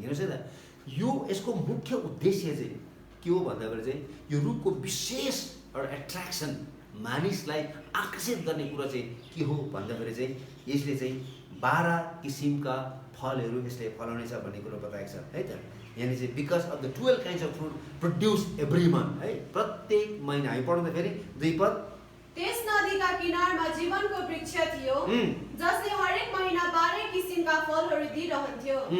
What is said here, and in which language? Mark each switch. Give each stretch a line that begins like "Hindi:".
Nepali: हेर्नुहोस् है त, यो यसको मुख्य उद्देश्य चाहिँ के हो भन्दाखेरि चाहिँ यो रुखको विशेष एउटा एट्र्याक्सन मानिसलाई आकर्षित गर्ने कुरा चाहिँ के हो भन्दाखेरि चाहिँ यसले चाहिँ 12 किसिमका फलहरू यसले फलाउनेछ भन्ने कुरो बताएको छ है त।
English: यानी चाहिँ because of the 12 kinds of fruit produce every month है,
Nepali: प्रत्येक महिना। हामी पढ्दा फेरि 2 पद। त्यस नदीका किनारमा जीवनको वृक्ष थियो जसले हरेक महिना 12 किसिमका फलहरू दिइरहन्थ्यो।